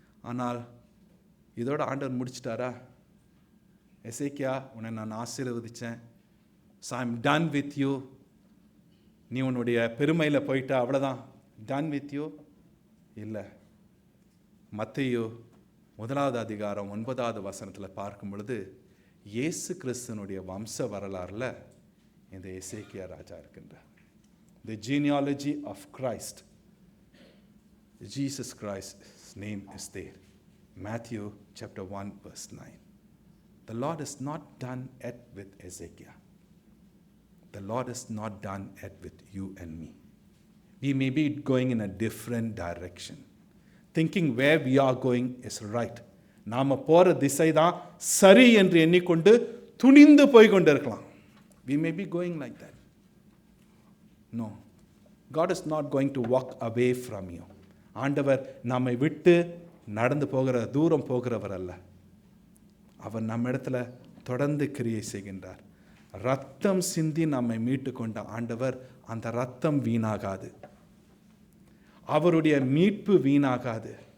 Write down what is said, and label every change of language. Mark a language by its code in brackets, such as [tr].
[ta] ஆனால் இதோட ஆண்டவர் முடிச்சிட்டாரா? எசேக்கியா, உன்னை நான் ஆசீர்வதிச்சேன், [en] so I'm done with you, [ta] நீ உன்னுடைய பெருமையில் போயிட்ட, அவ்வளோதான், [en] done with you [ta] இல்லை. மத்தேயு 1வது அதிகாரம் 9வது வசனத்தில் பார்க்கும் பொழுது, இயேசு கிறிஸ்துனுடைய வம்ச வரலாறுல இந்த எசேக்கியா ராஜா இருக்கின்றார். [en] The genealogy of Christ, Jesus Christ's name is there. Matthew chapter 1 verse 9. The Lord is not done yet with Ezekiel. The Lord is not done yet with you and me. We may be going in a different direction, thinking where we are going is right. [ta] நாம போற திசை தான் சரி என்று எண்ணிக்கொண்டு துணிந்து போய் கொண்டிருக்கலாம். [en] We may be going like that. No, God is not going to walk away from you. [ta] ஆண்டவர் நம்மை விட்டு நடந்து போகிற தூரம் போகிறவர் அல்ல. அவர் நம்ம இடத்துல தொடர்ந்து கிரியை செய்கின்றார். ரத்தம் சிந்தி நம்மை மீட்டு கொண்ட ஆண்டவர், அந்த ரத்தம் வீணாகாது, அவருடைய மீட்பு வீணாகாது.